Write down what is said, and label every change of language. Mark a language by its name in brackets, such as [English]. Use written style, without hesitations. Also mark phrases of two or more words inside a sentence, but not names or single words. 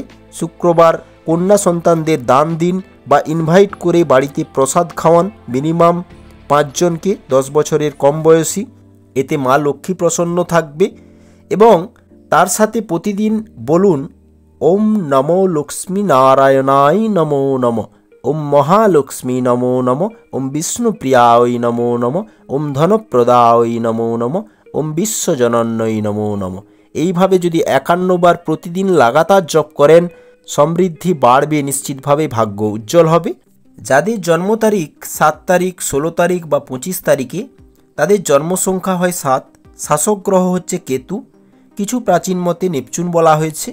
[Bangla] শুক্রবার কন্যা সন্তানদের দান দিন বা ইনভাইট করে বাড়িতে প্রসাদ খাওয়ান, মিনিমাম 5 জনকে, 10 বছরের কম বয়সী। এতে মা লক্ষ্মী প্রসন্ন থাকবে। এবং তার সাথে প্রতিদিন বলুন, [Sanskrit] ওম নমো লক্ষ্মী নারায়ণায় নমো নমঃ, ওম মহালক্ষ্মী নমো নমঃ, ওম বিষ্ণুপ্রিয়ায় নমো নমঃ, ওম ধনপ্রদায় নমো নমঃ, ওম বিশ্বজনন্যই নমো নমঃ। [Bangla] এইভাবে যদি 51 বার প্রতিদিন লাগাতার জপ করেন, সমৃদ্ধি বাড়বে, নিশ্চিতভাবে ভাগ্য উজ্জ্বল হবে। যাদের জন্ম তারিখ 7 তারিখ, 16 তারিখ বা 25 তারিখে, তাদের জন্ম সংখ্যা হয় 7। শাসক গ্রহ হচ্ছে কেতু। কিছু প্রাচীন মতে নেপচুন বলা হয়েছে।